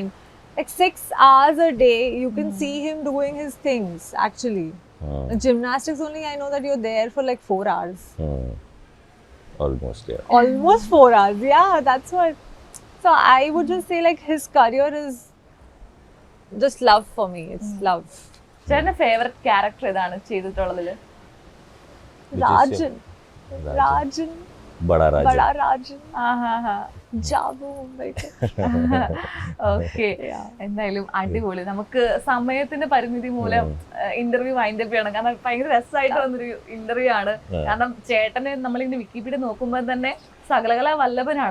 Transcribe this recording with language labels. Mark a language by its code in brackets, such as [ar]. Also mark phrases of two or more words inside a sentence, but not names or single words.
[en] Like 6 hours a day, you can see him doing his things actually. Gymnastics only, I know that you're there for like 4 hours. Almost, yeah. Almost 4 hours, yeah, that's what. So I would just say like his career is just love for me. It's love. [ml] ചേട്ടന്റെ [en] favorite character [ml] ഏതാണ് ചെയ്തിട്ടുള്ളതിൽ? Rajan. Rajan. Bada Rajan. Bada Rajan. ആഹാ. Jabu. ഓക്കെ, എന്തായാലും അടിപൊളി. നമുക്ക് സമയത്തിന്റെ പരിമിതി മൂലം ഇന്റർവ്യൂ [en] wind up [ml] ചെയ്യണം, കാരണം ഭയങ്കര രസമായിട്ട് വന്നൊരു ഇന്റർവ്യൂ ആണ്. കാരണം ചേട്ടനെ നമ്മളിങ്ങനെ വിക്കിപീഡിയ നോക്കുമ്പോൾ തന്നെ സകലകലാ വല്ലഭനാണ്.